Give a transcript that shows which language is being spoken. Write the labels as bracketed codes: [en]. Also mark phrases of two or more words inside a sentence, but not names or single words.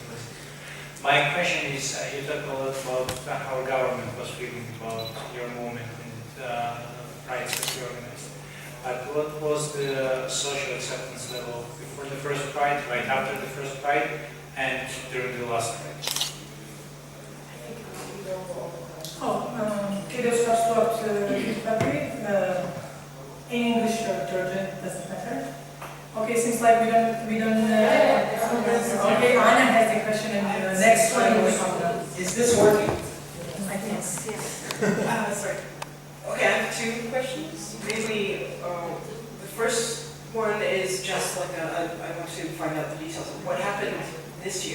[en] My question is, you talk a lot about how government was feeling about your movement and rights that you organized. But what was the social acceptance level before the first Pride, right after the first Pride, and during the last Pride? [ka] Კიდევ სასწრაფოდ კითხები [en] in English or Georgian, doesn't matter. Okay, seems like we don't okay, Anna has the question and the next one will come down. Is this working? I think yes. Sorry. Okay, I have two questions. Maybe the first one is just like I want to find out the details of what happened this year.